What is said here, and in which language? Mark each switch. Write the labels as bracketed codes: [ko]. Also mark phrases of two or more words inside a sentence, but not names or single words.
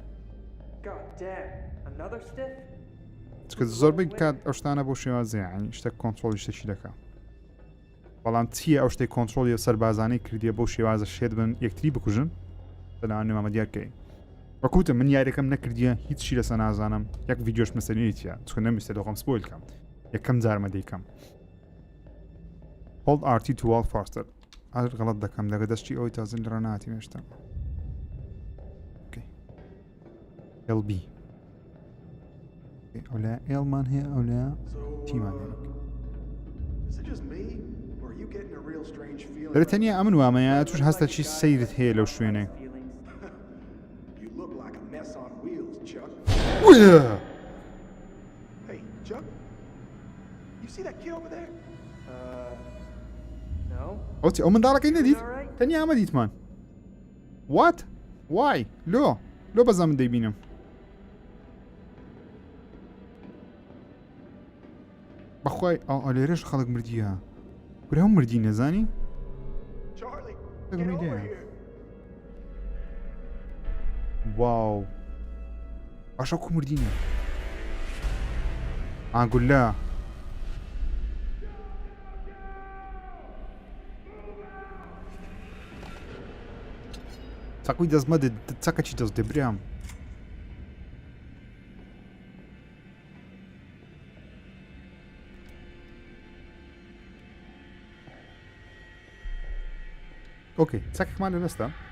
[ckb] چکە زۆربەی کات ئەو شتانە بۆ شێوازیانی شتێک کۆنترۆلی شتێکی دەکا بەڵام چییە ئەو شتێک کۆنترۆلی سەربازانەی کردیە بۆ شێوازە شێت بن یەکتری بکوژن لەلاوانێ مامە دیارکەی وەکوتە من یاریەکەم نەکردیە هیچی لەسە نازانم یەک ڤیدیۆش مەسەریتیە چکە نەویستێت دەخۆم سپۆیل کەم یەکەم جارمە دەیکەم [en] Hold RT to walk faster [ckb] ئەر غەڵەت دەکەم لەگە دەستی ئەوی تازن لە ڕەناتی مێشتە LB ئەو لای ئێڵمان هەیە ئەو لای تیمان هەیە [en] Is it just me, or are you getting a real strange feeling? [ckb] دەرەتەنیا ئەمن وامەیە توش هەستە چی سەیرت هەیە لەو شوێنێ [en] You look like a mess on wheels, Chuck. Hey, Chuck. You see that kid over there? No. [ckb] ئەو منداڵەکەی نەدیت تەنیا ئەمە دیتمان [en] What? Why? [ckb] لۆ بەزە من دەیبینم بەخوای لێرەش خەڵک مردیە گورە هەم مردی نەزانی [en] Charlie, Look get at me over there. here. [ckb] واو باشە کو مردینە ئاگولە چاکوی دەستمە چاکەچی دەست دەبرام ئۆکەی چاکێکمان لە دەستە